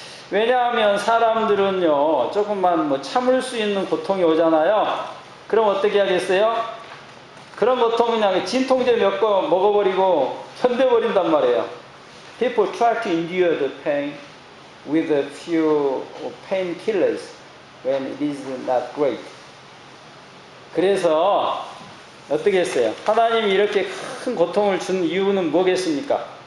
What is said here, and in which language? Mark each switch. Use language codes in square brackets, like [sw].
[ko] 왜냐하면 사람들은요, 조금만 뭐 참을 수 있는 고통이 오잖아요. 그럼 어떻게 하겠어요? 그런 고통은 그냥 진통제 몇 거 먹어버리고 견뎌버린단 말이에요. [en] People try to endure the pain with a few painkillers when it is not great. [ko] 그래서 어떻게 했어요? 하나님이 이렇게 큰 고통을 준 이유는 뭐겠습니까?